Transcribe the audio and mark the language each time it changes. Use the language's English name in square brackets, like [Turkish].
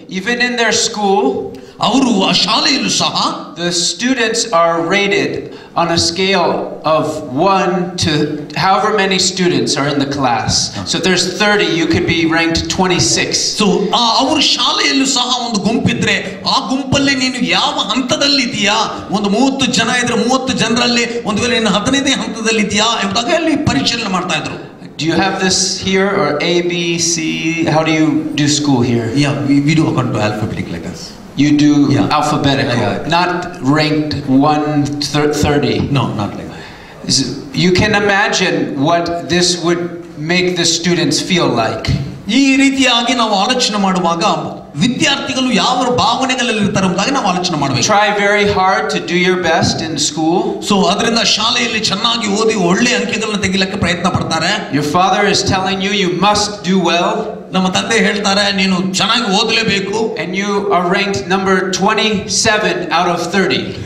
[English] Even in their school, [Kannada] ಅವರು ಆ ಶಾಲೆಯಲ್ಲೂ ಸಹ [English] the students are rated on a scale of 1 to however many students are in the class. So if there's 30, you could be ranked 26. [Kannada] So ಅವರ ಶಾಲೆಯಲ್ಲೂ ಸಹ ಒಂದು ಗುಂಪಿದ್ರೆ ಆ ಗುಂಪಲ್ಲಿ ನೀನು ಯಾವ ಹಂತದಲ್ಲಿ ಇದೆಯಾ, ಒಂದು 30 ಜನ ಇದ್ರೆ 30 ಜನರಲ್ಲಿ ಒಂದು ವೇಳೆ ನೀನು 15ನೇ ಹಂತದಲ್ಲಿ ಇದೆಯಾ ಎಂಬುದಾಗಿ ಅಲ್ಲಿ ಪರಿಶೀಲನೆ ಮಾಡ್ತಾ ಇದ್ರು. [English] Do you have this here or A, B, C? How do you do school here? Yeah, we do according to alphabetic letters. You do alphabetical, not ranked 1-30. No, not like that. You can imagine what this would make the students feel like. [Kannada] ಈ ರೀತಿಯಾಗಿ ನಾವು ಆಲೋಚನೆ ಮಾಡುವಾಗ ವಿದ್ಯಾರ್ಥಿಗಳು ಯಾವ ಭಾವನೆಗಳಲ್ಲಿ ಇರ್ತಾರೆ ಎಂಬುದಾಗಿ ನಾವು ಆಲೋಚನೆ ಮಾಡಬೇಕು. [English] Try very hard to do your best in school. [Kannada] So ಅದರಿಂದ ಶಾಲೆಯಲ್ಲಿ ಚೆನ್ನಾಗಿ ಓದಿ ಒಳ್ಳೆ ಅಂಕಗಳನ್ನು ತೆಗಿಲಿಕ್ಕೆ ಪ್ರಯತ್ನ ಪಡ್ತಾರೆ. [English] Your father is telling you you must do well. [Kannada] ನಮ್ಮ ತಂದೆ ಹೇಳ್ತಾರೆ ನೀನು ಚೆನ್ನಾಗಿ ಓದಲೇಬೇಕು. [English] And you are ranked number 27 out of 30.